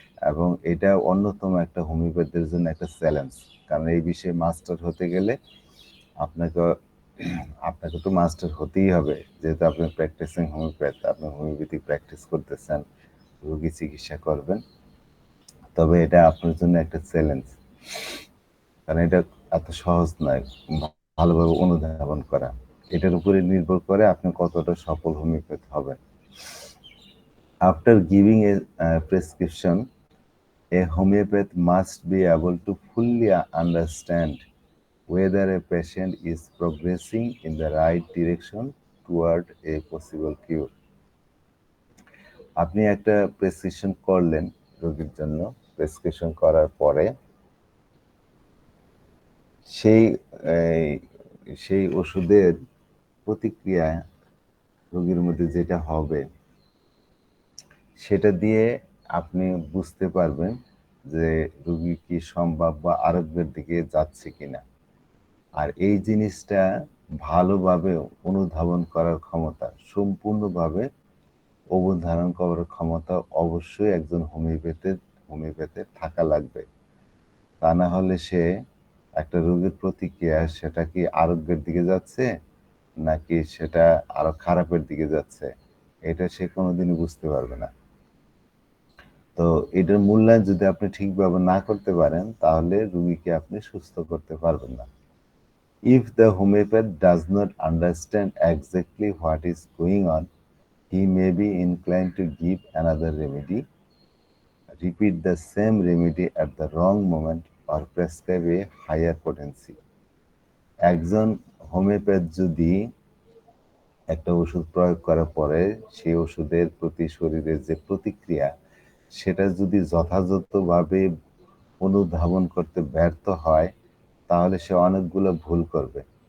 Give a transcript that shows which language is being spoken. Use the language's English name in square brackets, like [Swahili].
[Bangla] এবং এটা অন্যতম একটা হোমিওপ্যাথের জন্য একটা চ্যালেঞ্জ, কারণ এই বিষয়ে মাস্টার হতে গেলে আপনাকে আপনাকে তো মাস্টার হতেই হবে, যেহেতু আপনি প্র্যাকটিসিং হোমিওপ্যাথ, আপনি হোমিওপ্যাথিক প্র্যাকটিস করতেছেন, রোগী চিকিৎসা করবেন। তবে এটা আপনার জন্য একটা চ্যালেঞ্জ, কারণ এটা এত সহজ নয় ভালোভাবে অনুধাবন করা। এটার উপরে নির্ভর করে আপনি কতটা সফল হোমিওপ্যাথ হবেন। After giving a prescription, [English] a homeopath must be able to fully understand whether a patient is progressing in the right direction toward a possible cure. [Bangla] আপনি একটা প্রেসক্রিপশন করলেন রোগীর জন্য, প্রেসক্রিপশন করার পরে সেই সেই ওষুধের প্রতিক্রিয়া রোগীর মধ্যে যেটা হবে সেটা দিয়ে আপনি বুঝতে পারবেন যে রোগী কি সম্ভাব্য আরোগ্যের দিকে যাচ্ছে কিনা। আর এই জিনিসটা ভালোভাবে অনুধাবন করার ক্ষমতা, সম্পূর্ণভাবে অবধারণ করার ক্ষমতা অবশ্যই একজন হোমিওপ্যাথের থাকা লাগবে। তা না হলে সে একটা রোগীর প্রতিক্রিয়া সেটা কি আরোগ্যের দিকে যাচ্ছে নাকি সেটা আরো খারাপের দিকে যাচ্ছে, এটা সে কোনোদিনই বুঝতে পারবে না। তো এটার মূল্যায়ন যদি আপনি ঠিকভাবে না করতে পারেন তাহলে রোগীকে আপনি সুস্থ করতে পারবেন না। [English] If the homeopath does not understand exactly what is going on, he may be inclined to give another remedy, repeat the same remedy at the wrong moment, or prescribe a higher potency. [Bangla] একজন homeopath যদি একটা ওষুধ প্রয়োগ করার পরে সেই ওষুধের প্রতি শরীরের যে প্রতিক্রিয়া সেটা যদি যথাযথভাবে অনুধাবন করতে ব্যর্থ হয়, তাহলে সে অনেকগুলো ভুল করবে।